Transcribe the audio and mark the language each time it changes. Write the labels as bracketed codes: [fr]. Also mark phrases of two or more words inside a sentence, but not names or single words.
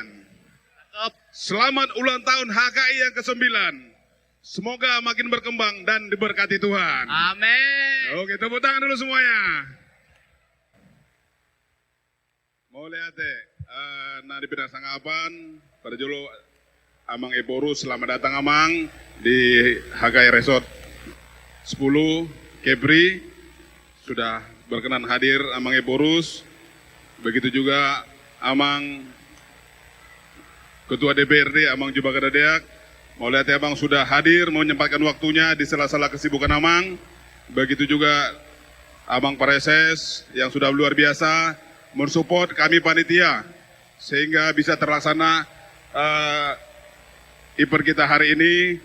[id] Cakep. Selamat ulang tahun HKI yang ke-9. Semoga makin berkembang dan diberkati Tuhan. Amin. Oke, tepuk tangan dulu semuanya. Mau lihat nah di bidang sangapan, pada jolo Amang Eporus, selamat datang Amang di HKI Resort 10 Kepri. Sudah berkenan hadir Amang Eporus. Begitu juga Amang Ketua DPRD Amang Juba Kadadeak. Mau lihat Amang sudah hadir, mau menyempatkan waktunya di sela-sela kesibukan Amang. Begitu juga Amang Pareses yang sudah luar biasa mensupport kami panitia sehingga bisa terlaksana event kita hari ini.